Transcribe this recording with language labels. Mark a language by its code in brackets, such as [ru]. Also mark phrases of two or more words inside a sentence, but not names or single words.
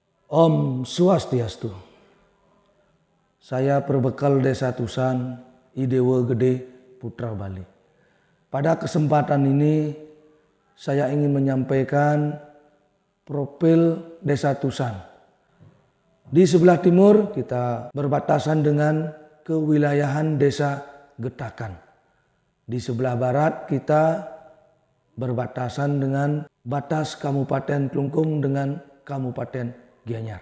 [ban] Om Swastiastu. [id] Saya perbekal Desa Tusan, Idewa Gede, Putra Bali. Pada kesempatan ini saya ingin menyampaikan profil Desa Tusan. Di sebelah timur kita berbatasan dengan kewilayahan Desa Getakan. Di sebelah barat kita berbatasan dengan batas Kabupaten Klungkung dengan Kabupaten Gianyar.